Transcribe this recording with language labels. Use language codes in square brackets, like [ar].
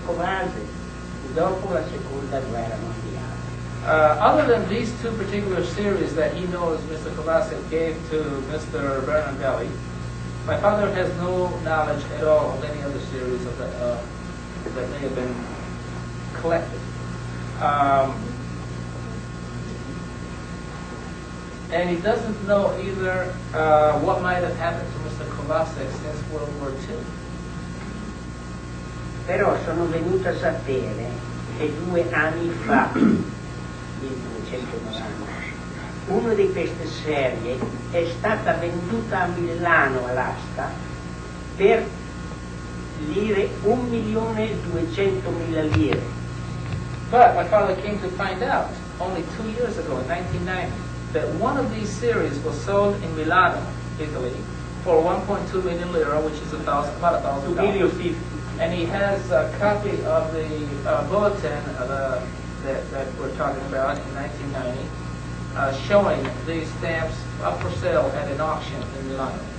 [it] Covasech dopo la seconda guerra mondiale. [en] Other than these 2 particular series that he knows Mr. Covasech gave to Mr. Bernardelli, my father has no knowledge at all of any other series of that may have been collected. And he doesn't know either what might have happened to Mr. Covasech since World War II. [it] Però sono venuto a sapere che 2 anni fa, 1990, una di queste serie è stata venduta a Milano all'asta per lire 1.200.000 lire. [en] But my father came to find out only 2 years ago, in 1990, that one of these series was sold in Milano, Italy, for 1.2 million lira, which is about $1,000. And he has a copy of the bulletin that we're talking about in 1990, showing these stamps up for sale at an auction in Milano.